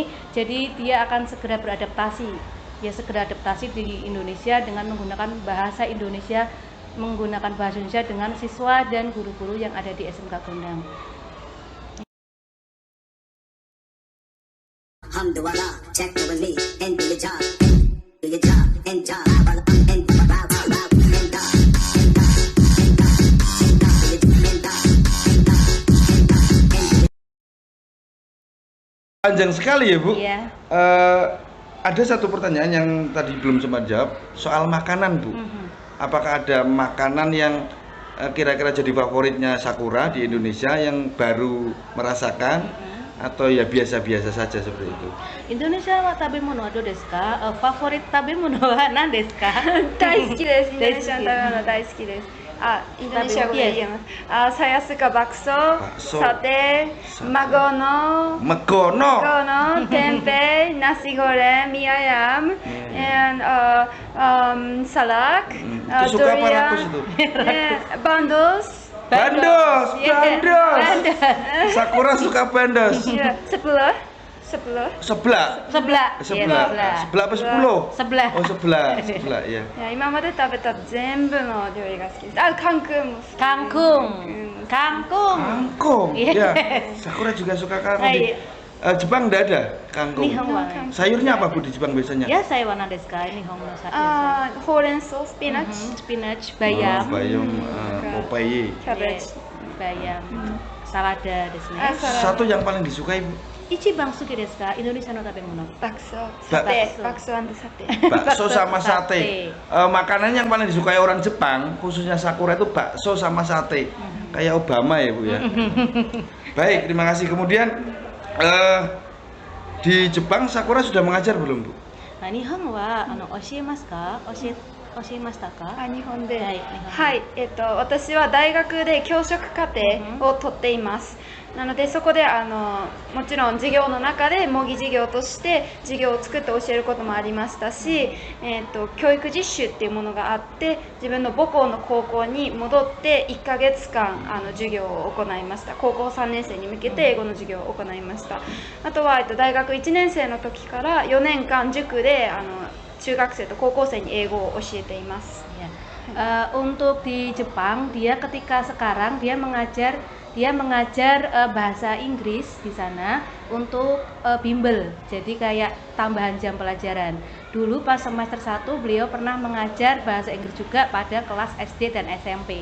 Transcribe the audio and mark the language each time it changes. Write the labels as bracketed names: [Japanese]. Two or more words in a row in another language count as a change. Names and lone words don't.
[Indonesian] Jadi dia akan segera beradaptasi. Dia segera adaptasi di Indonesia dengan menggunakan bahasa Indonesia dengan siswa dan guru-guru yang ada di SMK Gondang. Alhamdulillah, [English] check the relief and do your job, do your job, and job, and [Indonesian] Panjang sekali ya Bu. Iya. Ada satu pertanyaan yang tadi belum sempat jawab soal makanan Bu. Apakah ada makanan yang kira-kira jadi favoritnya Sakura di Indonesia yang baru merasakan atau ya biasa-biasa saja seperti itu? [Japanese] インドネシアは食べ物はどうですか? Favorit 食べ物は何ですか? 大好きです。インドネシアの食べ大好き。物大好きです。あ、インドネシア語で Yes. [Indonesian] 言えます。saya suka bakso, Bakso. sate, Sate. magono, Megono. tempe, nasi goreng, mie ayam, and salak, Itu suka apa rakus itu? bandos, Bandos, Iya. bandos. Sakura suka bandos. ya, sebelah. Sebelah. Sebelah. Sebelah. Sebelah. Sebelah apa 10? Sebelah. Oh, sebelah. Sebelah, ya. [Japanese] いや今まで食べた全部の料理が好きです。あ、カンクンも好き。 [Indonesian] Kangkung. Kangkung. Kangkung. Yes. Ya. Sakura juga suka kangkung. Di Jepang enggak ada kangkung. [Japanese] 日本は. [Indonesian] Sayurnya apa Bu di Jepang biasanya? [Japanese] や、さやは何ですか？日本のさ. あー、ほうれん草、スピナッチ、 Spinach, [Indonesian] Oh, bayam. bayam, popaye. [Japanese] キャベツ。 Bayam。サラダですね. [Indonesian] Satu yang paling disukai Bu, [Japanese] 一番好きですか？インドネシアの食べ物. バクソ、 [Indonesian] Bakso. [Japanese] バクソサテ。 [Indonesian] bakso sama Sate. sate. Makanan yang paling disukai orang Jepang, khususnya Sakura itu bakso sama sate. Kayak Obama ya Bu ya. Baik, terima kasih. Kemudian di Jepang Sakura sudah mengajar belum Bu? Nah, [Japanese] 日本は教えますか？教えましたか? あ、日本で。ははいい、私は大学で教職課程を取っています。なのでそこでもちろん授業の中で模擬授業として授業を作って教えることもありましたし、教育実習っていうものがあって自分の母校の高校に戻って1ヶ月間授業を行いました。高校3年生に向けて英語の授業を行いました。あとは、大学1年生の時から4年間塾で中学生と高校生に英語を教えています。 [Indonesian] Ya. Untuk di Jepang, ketika sekarang dia mengajar bahasa Inggris di sana untuk bimbel. Jadi kayak tambahan jam pelajaran. Dulu pas semester 1 beliau pernah mengajar bahasa Inggris juga pada kelas SD dan SMP.